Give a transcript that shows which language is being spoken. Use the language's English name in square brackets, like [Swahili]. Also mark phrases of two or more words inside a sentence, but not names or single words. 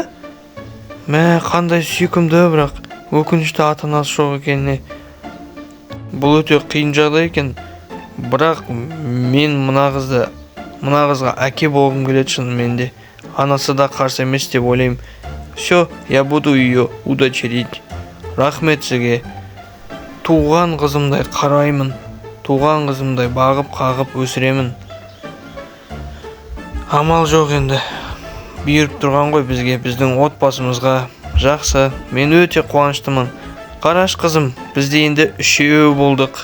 [Kazakh] Мә, қандай сүйкімді, бірақ өкінішті ата-анасы жоқ екеніне. Бұл өте қиын жағдай екен. Бірақ мен мына қызға әке болғым келеді шынымен де. Анасы да қарсы емес деп ойлаймын. [Russian] Все, я буду ее удочерить. [Kazakh] Рахмет сізге. Туған қызымдай қараймын. Туған қызымдай бағып-қағып өсіремін. Амал жоқ енді. Бұйырып тұрған ғой бізге, біздің отбасымызға. Жақсы, мен өте қуаныштымын. Қараш қызым, бізде енді 3 болдық.